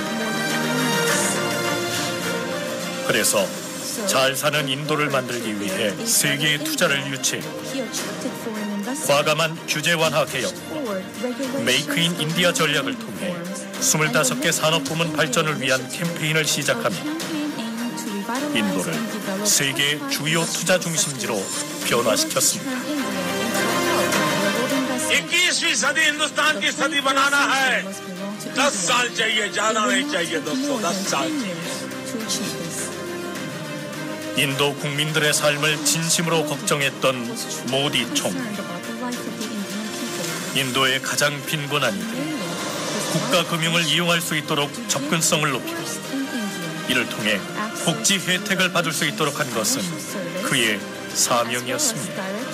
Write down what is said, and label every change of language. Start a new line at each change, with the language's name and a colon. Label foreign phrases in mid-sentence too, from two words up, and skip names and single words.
Korean: 그래서 잘 사는 인도를 만들기 위해 세계의 투자를 유치했고 과감한 규제 완화 개혁과 메이크 인 인디아 전략을 통해 25개 산업부문 발전을 위한 캠페인을 시작하며 인도를 세계의 주요 투자 중심지로 변화시켰습니다.
Hindi: 21वीं सदी हिंदुस्तान की सदी बनाना है 10 साल चाहिए ज्यादा नहीं चाहिए दोस्तों 10 साल
Korean: 인도 국민들의 삶을 진심으로 걱정했던 모디 총리. 인도의 가장 빈곤한 이들 국가 금융을 이용할 수 있도록 접근성을 높이고 이를 통해 복지 혜택을 받을 수 있도록 한 것은 그의 사명이었습니다.